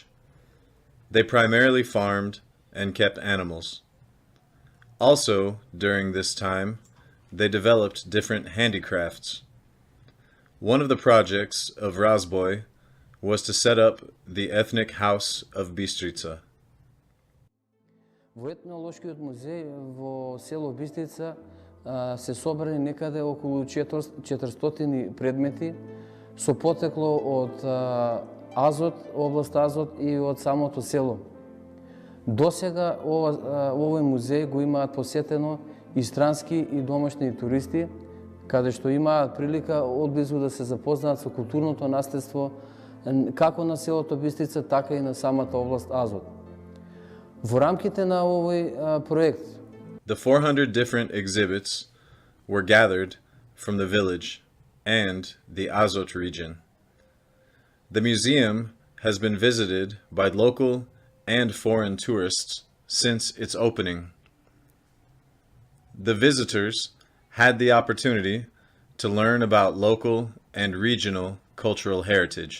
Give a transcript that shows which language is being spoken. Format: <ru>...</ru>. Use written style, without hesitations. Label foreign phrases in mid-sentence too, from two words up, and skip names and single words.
<en>They primarily farmed and kept animals. Also, during this time, they developed different handicrafts. One of the projects of Razboj was to set up the ethnic house of Bistrica.</en> <mk>Во етнолошкиот музеј во село Бистрица се собрани некаде околу 400 предмети со потекло од Азот, област Азот и од самото село. Досега овој музеј го имаат посетено и странски и домашни туристи, каде што имаат прилика одблизу да се запознаат со културното наследство како на селото Бистрица, така и на самата област Азот. Во рамките на овој проект,</mk> <en>The 400 different exhibits were gathered from the village and the Azot region. The museum has been visited by local and foreign tourists since its opening. The visitors had the opportunity to learn about local and regional cultural heritage.</en>